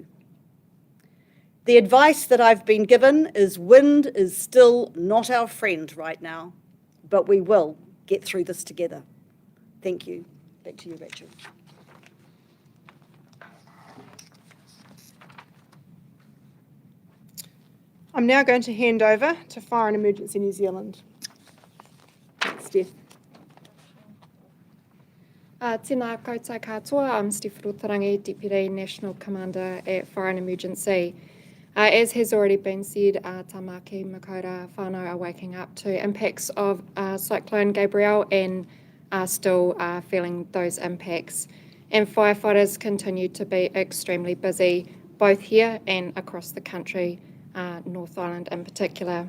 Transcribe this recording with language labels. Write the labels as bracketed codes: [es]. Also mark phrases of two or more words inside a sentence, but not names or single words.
[en] The advice that I've been given is wind is still not our friend right now, but we will get through this together. Thank you. Back to you, Rachel. I'm now going to hand over to Fire and Emergency New Zealand. Thanks, Steph. [mi] Tēnā koutou katoa, [en] I'm Steph Rotarangi, Deputy National Commander at Fire and Emergency. As has already been said, Tamaki Makaurau whānau are waking up to impacts of Cyclone Gabrielle and are still feeling those impacts. And firefighters continue to be extremely busy, both here and across the country, North Island in particular.